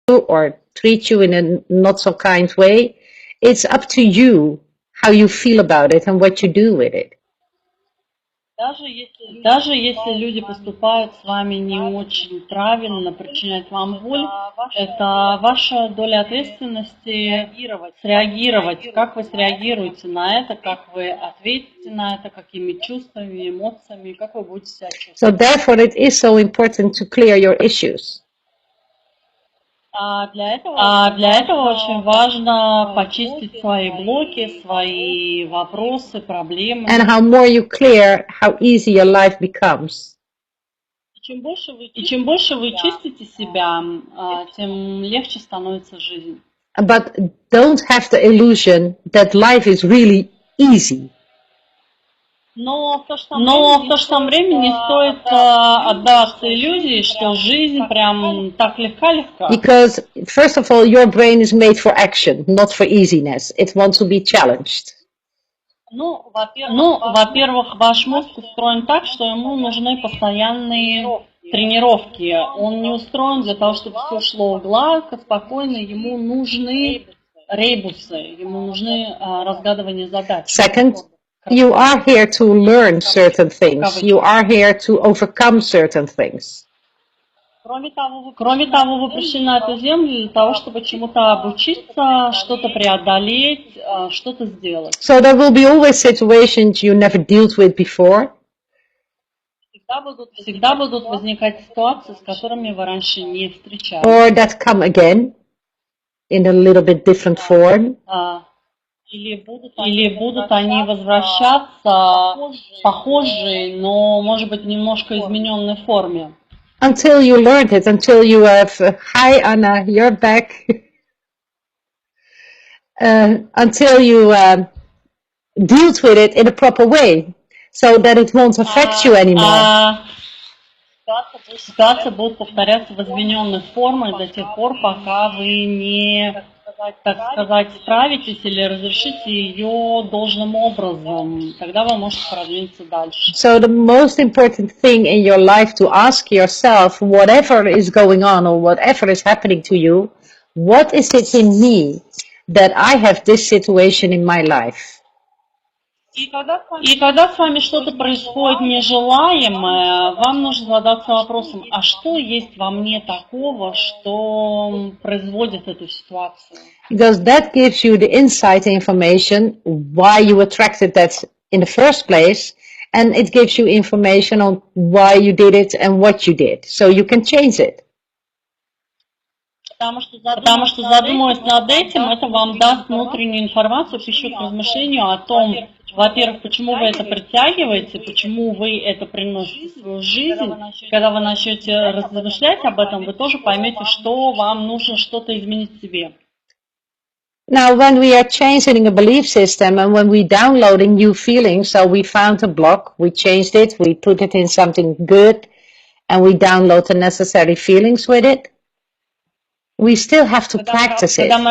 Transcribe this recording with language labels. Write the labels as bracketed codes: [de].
[en] or treat you in a not so kind way, it's up to you how you feel about it and what you do with it. [ru] Даже если люди поступают с вами не очень правильно, причиняют вам боль, это ваша доля ответственности среагировать. Как вы среагируете на это, как вы ответите на это, какими чувствами, эмоциями, как вы будете себя чувствовать. [en] So therefore it is so important to clear your issues. [ru] Для этого очень важно почистить свои блоки, свои вопросы, проблемы. [en] And how more you clear, how easy your life becomes. [ru] И чем больше вы чистите себя, тем легче становится жизнь. [en] But don't have the illusion that life is really easy. [ru] Но в то же самое время не стоит отдаваться иллюзии, что жизнь прям так легка-легка. [en] Because, first of all, your brain is made for action, not for easiness. It wants to be challenged. [ru] Во-первых, ваш мозг устроен так, что ему нужны постоянные тренировки. Он не устроен для того, чтобы все шло гладко, спокойно. Ему нужны ребусы, ему нужны разгадывания задач. [en] Second, you are here to learn certain things. You are here to overcome certain things. [ru] Кроме того, вы пришли на эту землю для того, чтобы чему-то обучиться, что-то преодолеть, что-то сделать. [en] So there will be always situations you never dealt with before. [ru] Всегда будут возникать ситуации, с которыми вы раньше не встречались. [en] Or that come again in a little bit different form. [ru] Или будут они возвращаться похожие, но, может быть, немножко измененной форме. [en] Until you learned it, until you have, hi Anna, you're back. Until you dealt with it in a proper way, so that it won't affect you anymore. [ru] Ситуация будет повторяться в измененной форме до тех пор, пока вы не, так сказать, справитесь или разрешите ее должным образом. Тогда вы можете продвинуться дальше. [en] So the most important thing in your life to ask yourself, whatever is going on or whatever is happening to you, what is it in me that I have this situation in my life? [ru] И когда с вами что-то происходит нежелаемое, вам нужно задаться вопросом, а что есть во мне такого, что производит эту ситуацию? [en] Because that gives you the insight information why you attracted that in the first place, and it gives you information on why you did it and what you did, so you can change it. [ru] Потому что задумываясь над этим, это вам даст внутреннюю информацию, пищу к размышлению о том, во-первых, почему вы это притягиваете, почему вы это приносите в свою жизнь. Когда вы начнете размышлять об этом, вы тоже поймете, что вам нужно что-то изменить в себе. [en] Now, when we are changing a belief system and when we downloading new feelings, so we found a block, we changed it, we put it in something good, and we download the necessary feelings with it, we still have to practice it.